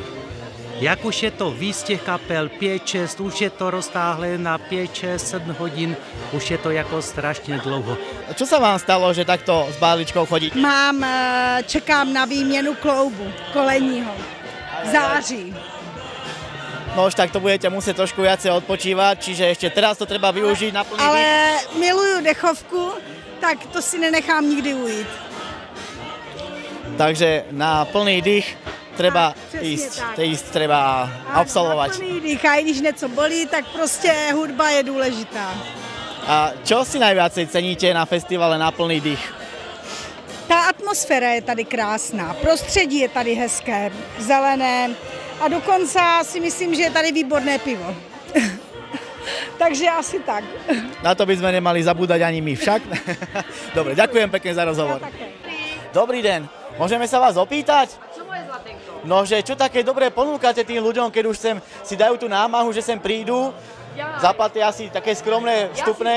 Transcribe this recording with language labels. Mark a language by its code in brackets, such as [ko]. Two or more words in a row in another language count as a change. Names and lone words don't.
[cs] Jak už je to víc těch kapel, 5-6, už je to roztáhlé na 5-6-7 hodin, už je to jako strašně dlouho. [sk] Čo sa vám stalo, že takto s báličkou chodíte? [cs] Čekám na výměnu kloubu kolenního v září. [sk] No už tak to budete musieť trošku viacej odpočívať, čiže ešte teraz to treba využiť na plný [cs] Ale [sk] dých. [cs] miluju dechovku, tak to si nenechám nikdy ujít. [sk] Takže na plný dých treba ísť, treba absolvovať. [cs] Na plný dých, a i když něco bolí, tak prostě hudba je důležitá. [sk] A čo si najviacej ceníte na festivale na plný dých? [cs] Ta atmosféra je tady krásná, prostředí je tady hezké, zelené a dokonce si myslím, že je tady výborné pivo. Takže asi tak. [sk] Na to by sme nemali zabúdať ani my však. Dobre, ďakujem pekne za rozhovor. Dobrý deň, môžeme sa vás opýtať? Čo moje zlatenko? No, že čo také dobré ponúkate tým ľuďom, keď už sem si dajú tú námahu, že sem prídu, zaplatia asi také skromné vstupné.